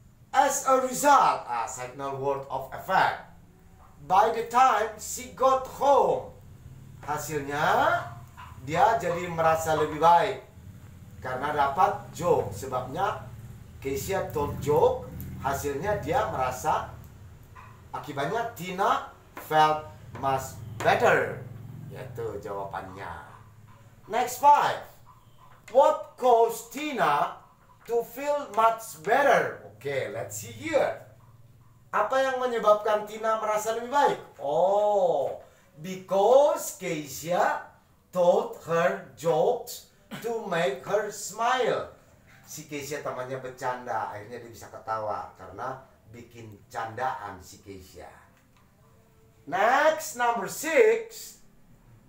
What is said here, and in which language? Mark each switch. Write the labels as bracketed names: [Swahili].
[English] As a result, signal word of effect. By the time she got home. [Indonesian] Hasilnya, dia jadi merasa lebih baik. Karena dapat joke. [English] Sebabnya, Keisha told joke. [Indonesian] Hasilnya dia merasa, akibatnya Tina felt much better. Yaitu jawabannya. Next 5. [English] What caused Tina to feel much better? Okay, let's see here. [Indonesian] Apa yang menyebabkan Tina merasa lebih baik? [English] Oh, because Keisha told her jokes to make her smile. [Indonesian] Si Keisha temannya bercanda, akhirnya dia bisa ketawa karena bikin candaan si Keisha. [English] Next, number 6.